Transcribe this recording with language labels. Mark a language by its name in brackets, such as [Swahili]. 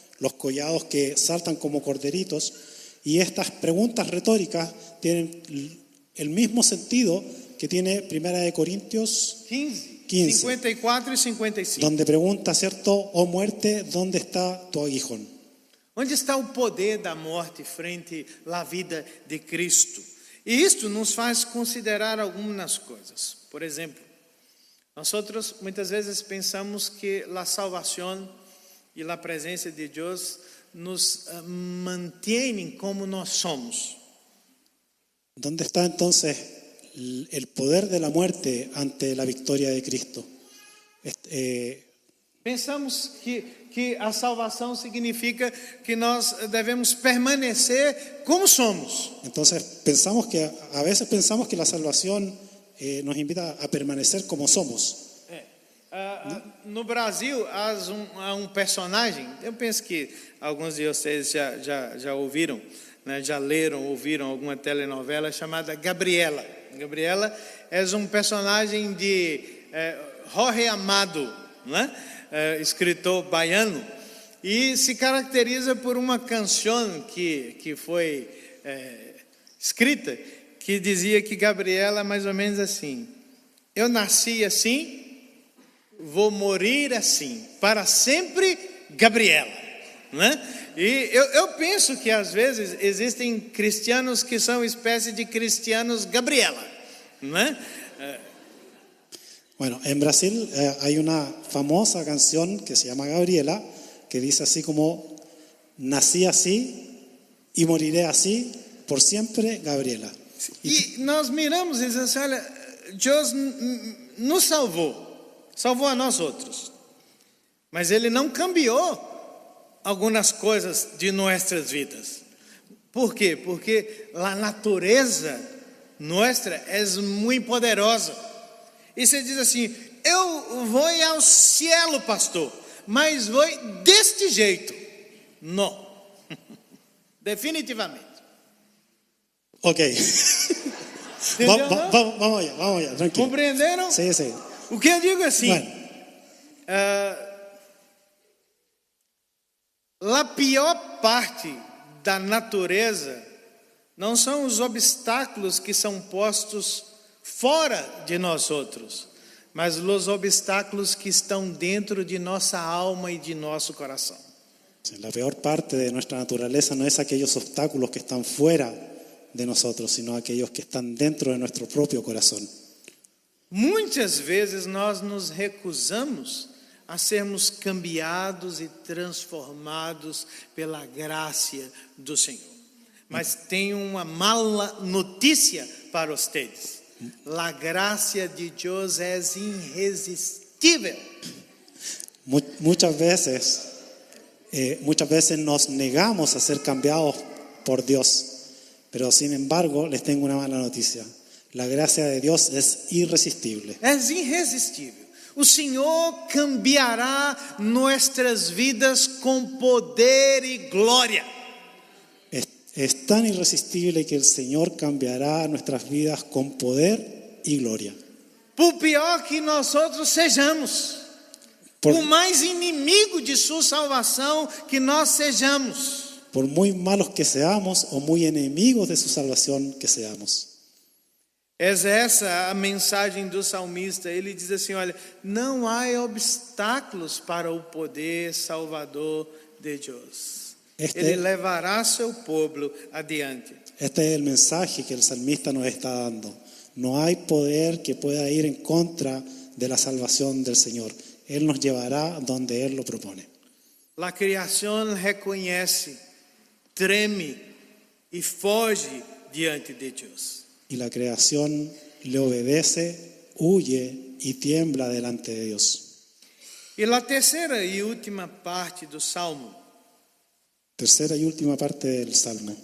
[Spanish] Los collados que saltan como corderitos. Y estas preguntas retóricas tienen el mismo sentido que tiene 1 Corintios 15, 54 y 55. donde pregunta, ¿cierto? Oh muerte, ¿dónde está tu aguijón? [Portuguese] Onde está o poder da morte frente à vida de Cristo? E isto nos faz considerar algumas coisas. Por exemplo, nós muitas vezes pensamos que a salvação e a presença de Deus nos mantêm como nós somos. [Spanish] ¿Dónde está entonces el poder de la muerte ante la victoria de Cristo? [Portuguese] Pensamos que a salvação significa que nós devemos permanecer como somos. [Spanish] Entonces a veces pensamos que la salvación nos invita a permanecer como somos. [Portuguese] No Brasil há um personagem, eu penso que alguns de vocês já ouviram, né, já leram, ouviram alguma telenovela chamada Gabriela. Gabriela é um personagem de Jorge Amado, né, escritor baiano, e se caracteriza por uma canção que foi escrita, que dizia que Gabriela é mais ou menos assim: eu nasci assim, vou morrer assim, para sempre, Gabriela, né? E eu penso que às vezes existem cristianos que são espécie de cristianos Gabriela, né? [Spanish] Bueno, en Brasil hay una famosa canción que se llama Gabriela, que dice así como: nací así y moriré así, por siempre, Gabriela. [Portuguese] E nós miramos e dizemos assim: olha, Deus nos salvou a nós outros, mas Ele não cambiou algumas coisas de nossas vidas. Por quê? Porque a natureza nossa é muito poderosa. E você diz assim: eu vou ao cielo, pastor, mas vou deste jeito. Não. Definitivamente. [Spanish] Ok. Vamos allá, tranquilo. [Portuguese] Compreenderam? [Spanish] Sí. [Portuguese] O que eu digo assim, [Spanish] Bueno. [Portuguese] A pior parte da natureza não são os obstáculos que são postos fora de nós outros, mas os obstáculos que estão dentro de nossa alma e de nosso coração. [Spanish] La peor parte de nuestra naturaleza no es aquellos obstáculos que están fuera de nosotros, sino aquellos que están dentro de nuestro propio corazón. [Portuguese] Muitas vezes nós nos recusamos a sermos cambiados e transformados pela graça do Senhor. Mas tenho uma mala notícia para vocês. A graça de Deus é irresistível. [Spanish] Muchas veces nos negamos a ser cambiados por Dios, pero sin embargo les tengo una mala noticia. La gracia de Dios es irresistible. [Portuguese] É irresistível. O Senhor cambiará nossas vidas com poder e glória. [Spanish] Es tan irresistible que el Señor cambiará nuestras vidas con poder y gloria. [Portuguese] Por pior que nós outros sejamos, por mais inimigo de sua salvação que nós sejamos, [Spanish] por muy malos que seamos o muy enemigos de su salvación que seamos. [Portuguese] É essa a mensagem do salmista. Ele diz assim: olha, não há obstáculos para o poder salvador de Deus. Ele levará seu povo adiante. [Spanish] Este es el mensaje que el salmista nos está dando. No hay poder que pueda ir en contra de la salvación del Señor. Él nos llevará donde Él lo propone. [Portuguese] A criação reconhece, treme e foge diante de Deus. [Spanish] Y la creación le obedece, huye y tiembla delante de Dios. [Portuguese] E a terceira e última parte do Salmo, [Spanish] Tercera y última parte del Salmo,